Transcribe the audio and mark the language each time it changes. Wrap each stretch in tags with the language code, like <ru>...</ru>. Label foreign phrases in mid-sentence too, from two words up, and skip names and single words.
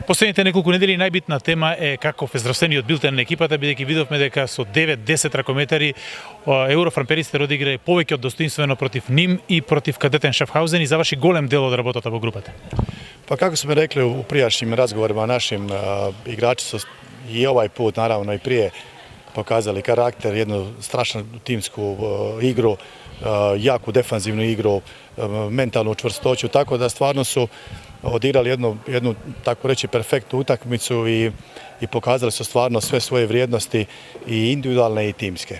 <mk>Последните неколку недели најбитна тема е каков е здравствениот билтен на екипата, бидејќи видовме дека со 9-10 ракометари Еврофрамперисте одигра повеќе од достоинствено против Ним и против кадетен Шафхаузен и заврши голем дел од работата во групата.</mk> <hr>Pa kako smo rekli u prijašnjim razgovorima našim, igrači su i ovaj put, naravno i prije, pokazali karakter, jednu strašnu timsku igru, jaku defanzivnu igru, mentalnu čvrstoću, tako da stvarno su odigrali jednu tako reći perfektnu utakmicu i pokazali su stvarno sve svoje vrijednosti i individualne i timske.</hr>